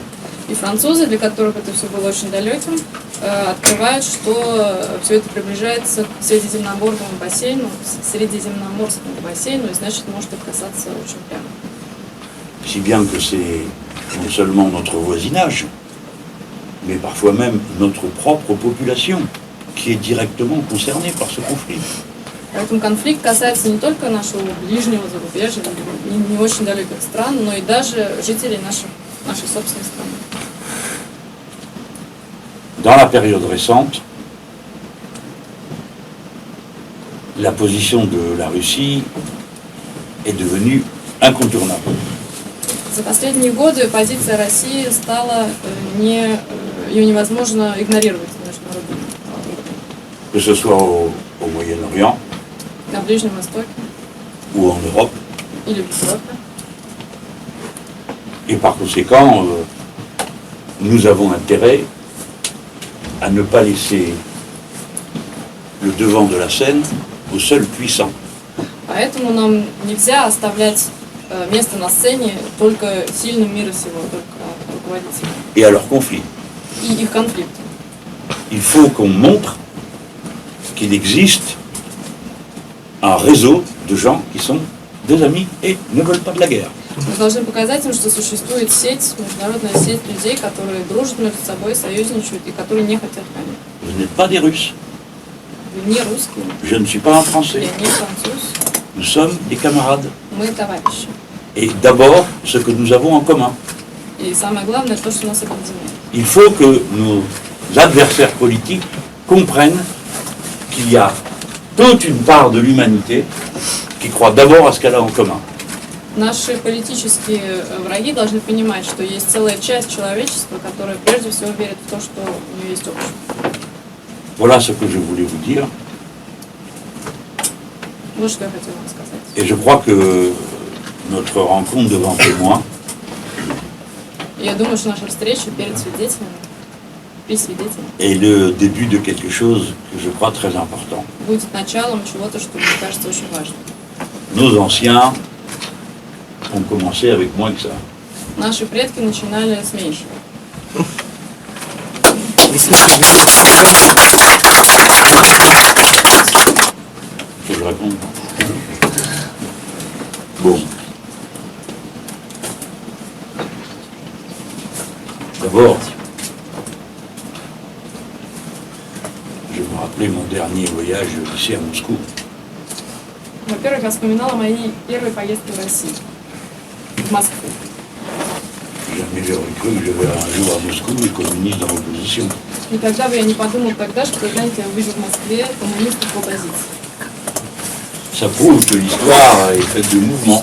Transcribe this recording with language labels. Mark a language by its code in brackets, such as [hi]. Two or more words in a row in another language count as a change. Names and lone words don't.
[ru] И французы, для которых это все было очень далеким, открывают, что все это приближается к Средиземноморскому бассейну, и значит может их касаться очень прямо. [fr] Si bien que c'est non seulement notre voisinage, mais parfois même notre propre population qui est directement concernée par ce conflit. [ru] Поэтому конфликт касается не только нашего ближнего зарубежья, не очень далеких стран, но и даже жителей нашей собственной страны. [fr] Dans la période récente, la position de la Russie est devenue incontournable. [ru] За последние годы позиция России стала ее невозможно игнорировать на международном уровне. [fr] Que ce soit au Moyen-Orient [ru] На Ближнем Востоке [fr] ou en Europe. [ru] или в Европе. [fr] Et par conséquent, nous avons intérêt à ne pas laisser le devant de la scène aux seuls puissants. [ru] Поэтому нам нельзя оставлять место на сцене только сильным мира сего, только руководителям. [fr] Et à leurs conflits. [ru] И их конфликты. [fr] Il faut qu'on montre qu'il existe un réseau de gens qui sont des amis et ne veulent pas de la guerre. [ru] Мы должны показать им, что существует сеть, международная сеть людей, которые дружат между собой, союзничают и которые не хотят войны. [fr] Vous n'êtes pas des Russes. [ru] Вы не русские, [fr] Je ne suis pas un Français. [ru] я не француз, [fr] Nous sommes des camarades. [ru] мы товарищи. [fr] Et d'abord, ce que nous avons en commun. [ru] И самое главное, то, что нас объединяет. [fr] Il faut que nos adversaires politiques comprennent qu'il y a toute une part de l'humanité qui croit d'abord à ce qu'elle a en commun. [ru] Наши политические враги должны понимать, что есть целая часть человечества, которая прежде всего верит в то, что у нее есть общее. [fr] Voilà ce que je voulais vous dire. [ru] Вот что я хотела вам сказать. [fr] Et je crois que notre rencontre devant témoins [ru] И я думаю, что наша встреча перед свидетелями при свидетеле. [fr] est le début de quelque chose que je crois très important. [ru] Будет началом чего-то, что, мне кажется, очень важно. [fr] Nos anciens ont commencé avec moins que ça. [ru] Наши предки начинали с меньшего. [fr] Que je réponde. Bon. D'abord, je me rappelais mon dernier voyage ici à Moscou. [ru] Во-первых, я вспоминала мои первые поездки в Россию, в Москву. [fr] Jamais j'aurais cru que je vais un jour à Moscou et communiste dans l'opposition. [ru] Никогда бы я не подумал тогда, что когда-нибудь я увижу в Москве коммунистов в оппозиции. [fr] Ça prouve que l'histoire est faite de mouvements.